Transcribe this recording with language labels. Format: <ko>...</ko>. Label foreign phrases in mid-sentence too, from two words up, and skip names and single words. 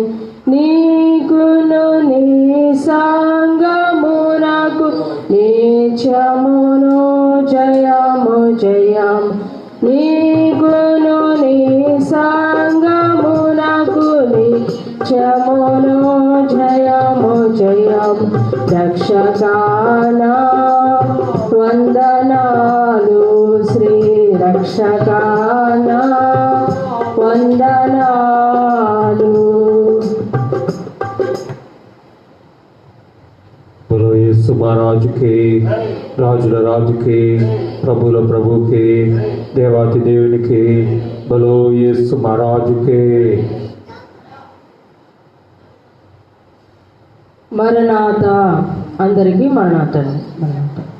<te>నీకును నీ సంగమునకు నిత్యమును జయము జయము నీకును నీ సంగమునకు నిత్యమును జయము జయము రక్షకానా వందనాలు శ్రీ రక్షకానా వందనాలు.</te> <hi>बोलो यीशु महाराज के,</hi> <te>राजुల రాజుకే, ప్రభుల ప్రభుకే, దేవాతి దేవునికి</te> <hi>बोलो यीशु महाराज के.</hi> <te>మరణాత అందరికీ మరణాత.</te>